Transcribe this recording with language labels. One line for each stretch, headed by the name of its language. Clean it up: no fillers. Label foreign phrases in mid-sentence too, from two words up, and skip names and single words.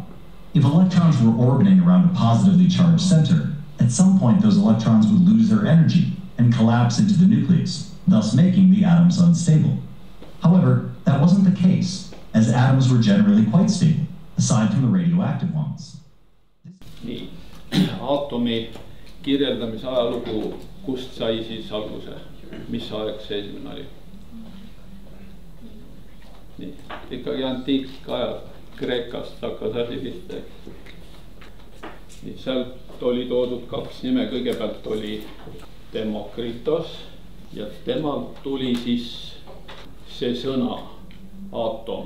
English: If electrons were orbiting around a positively charged center, at some point those electrons would lose their energy and collapse into the nucleus, thus making the atoms unstable. However, that wasn't the case, as atoms were generally quite stable, aside from the radioactive ones.
Estonian: Nii, aatomi kirjeldamise ajalugu, kust sai siis alguse? Mis aeg see esimene oli? Nii, ikkagi antiikajal Kreekast hakkas asi pihta. Nii, sealt oli toodud 2 nime, kõigepealt oli Demokritos ja temalt tuli siis see sõna aatom.